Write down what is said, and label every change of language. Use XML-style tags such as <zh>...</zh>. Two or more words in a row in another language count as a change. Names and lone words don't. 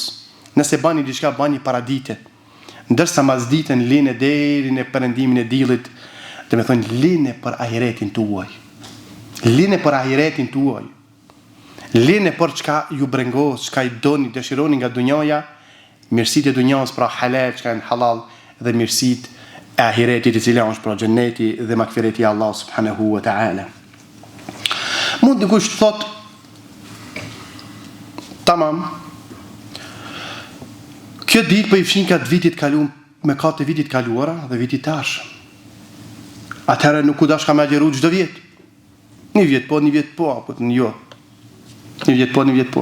<sq>Nëse bani diçka bani para dite. Ndërsa mas ditën linë deri në perëndimin e diellit, do të thonë linë për ahiretin tuaj. Linë për ahiretin tuaj. Linë për çka ju brengos, çka I doni, dëshironi nga dunjoja, Mirësitë e dunjas pra halal që kanë halal dhe mirësitë e ahiretit i cila është pra xheneti dhe magfireti i Allah</sq> <ar>سبحانه وتعالى.</ar> <sq>Mund dikush të thotë tamam, kjo ditë për i fshin ka të vitit kaluar me ka të vitit kaluara dhe vitit tash. Atëherë nuk u dash ka me agjeru çdo vjet. Një vjet po, apo jo. Një vjet po.</sq>